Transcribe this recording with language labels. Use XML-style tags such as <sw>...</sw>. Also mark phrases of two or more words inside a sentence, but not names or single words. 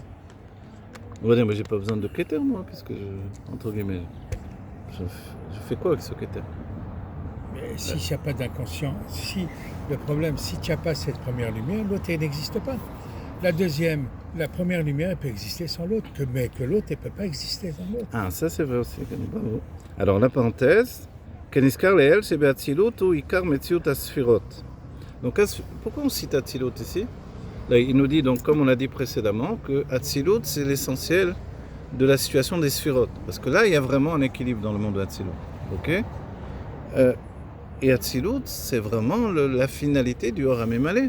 <fr>On va dire, mais j'ai pas besoin de Keter, moi, puisque, entre guillemets, je fais quoi avec ce Keter? Mais s'il n'y a pas d'inconscient, le problème, si tu n'as pas cette première lumière, l'autre, elle n'existe pas. La première lumière, elle peut exister sans l'autre, mais que l'autre, elle ne peut pas exister sans l'autre. Ah, ça c'est vrai aussi, bravo. Alors la parenthèse,</fr> <he>כנזכר לעיל שב אצילות הוא עיקר מציאות הספירות.</he> <fr>Donc pourquoi on cite Atzilut ici? Là, il nous dit, donc, comme on l'a dit précédemment, que Atzilut c'est l'essentiel de la situation des sphirot. Parce que là, il y a vraiment un équilibre dans le monde de Atzilut. Ok? Et Atzilut, c'est vraiment la finalité du</fr> <he>אור הממלא.</he>